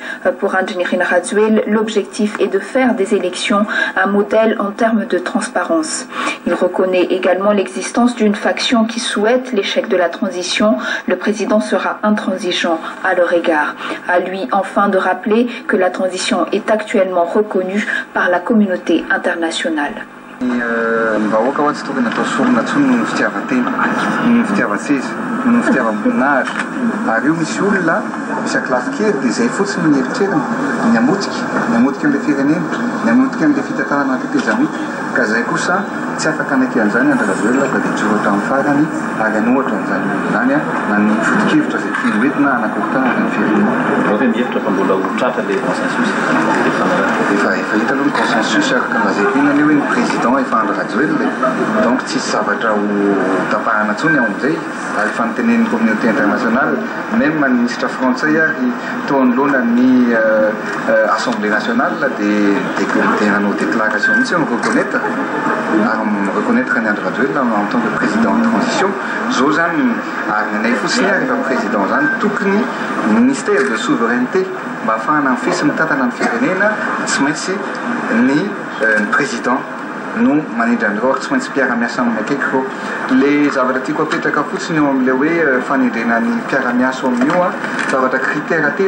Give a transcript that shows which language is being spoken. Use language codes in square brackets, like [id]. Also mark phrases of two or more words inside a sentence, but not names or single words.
[fr] Pour Anjani Rajoelina, l'objectif est de faire des élections un modèle en termes de transparence. Il reconnaît également l'existence d'une faction qui souhaite l'échec de la transition. Le président sera intransigeant à leur égard. À lui enfin de rappeler que la transition est actuellement reconnue par la communauté internationale. [mg] Vahoaka ho tsy tokony atao sorona ntsony noho ny fitiavan-tena, noho ny fitiavan-tseza, noho ny fitiavam-boninahitra. Ary io misy olona isaky lafy-kely dia izay fotsiny ny eritreriny, ny hamotika amin'ilay firenena, ny hamotika amin'ilay fitantarana tetezamita. Ka izay kosa tsy afaka anaiky an'izany Andry Rajoelina ka dia tsoro hatramin'ny farany ary anohatra an'izany olona izany na ny foto-kevitra izay filoentina anakorontanana ny firenena. Hoe mihevitra fa mbola ho tratra ilay consensus efa hita aloha ny consensus araka ny lazaiko iny hoe ny président efa Andry Rajoelina donc tsisy zavatra ho tapahana ntsony ao amin'izay ary efa nitenen'ny [fr] communauté internationale [mg] même ny [fr] ministre français [mg] ary tao anoloana ny [fr] assemblée nationale [mg] dia nanao déclaration mihitsy [fr] reconnaître reconnaître [mg] ny Andry Rajoelina [fr] en tant que président de transition. [mg] Zao zany ary nanay fotsiny ary efa président zany tokony [fr] ministère de souveraineté [mg] mba ahafahana mifesy mitantana ny firenena tsy maintsy ny président no manindra andreo ary tsy maintsy mpiara-miasa amin'ny akaiky fô le zavatra tiako apetraka fotsiny eo amin'ilay hoe fanendrena ny mpiara-miasa ao amin'io a zavatra critère telo.